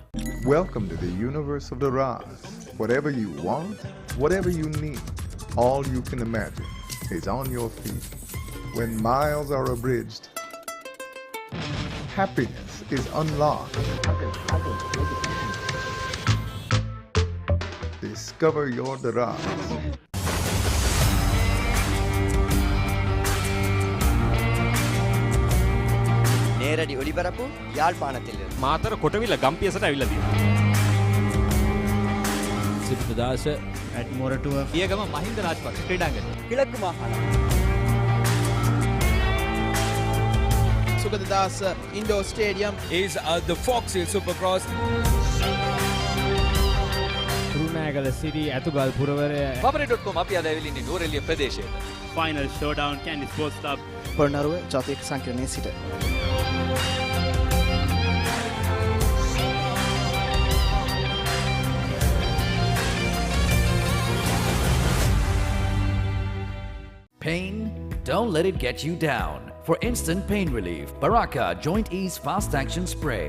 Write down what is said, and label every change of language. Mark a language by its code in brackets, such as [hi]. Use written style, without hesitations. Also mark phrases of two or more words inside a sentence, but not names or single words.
[en] Welcome to the universe of the Raz. Whatever you want, whatever you need, all you can imagine is on your feet. When miles are abridged, happiness is unlocked. Discover your Raz. [ta] நேரடி ஒளிபரப்பு யாழ்ப்பாணத்தில் [si] මාතර කොටවිල ගම්පියසට ඇවිල්ලා තියෙනවා. සිද්ධාස [en] at Moratuwa [si] පියගම මහින්ද රාජපක්ෂ ක්‍රීඩාංගණය. [ta] கிழக்கு மாகாணம் சுகததாஸ் [en] indoor stadium is the Fox Hill Supercross. [si] කුරුණෑගල සිරි ඇතුගල් පුරවරය Papare.com අපි අද ඇවිල්ලා ඉන්නේ නෝරෙලිය ප්‍රදේශයට. [en] final showdown Kandy Sports Club [si] පොළොන්නරුව ජාතික සංකීර්ණයේ සිට [en] Pain? Don't let it get you down. For instant pain relief, Baraka Joint Ease Fast Action Spray.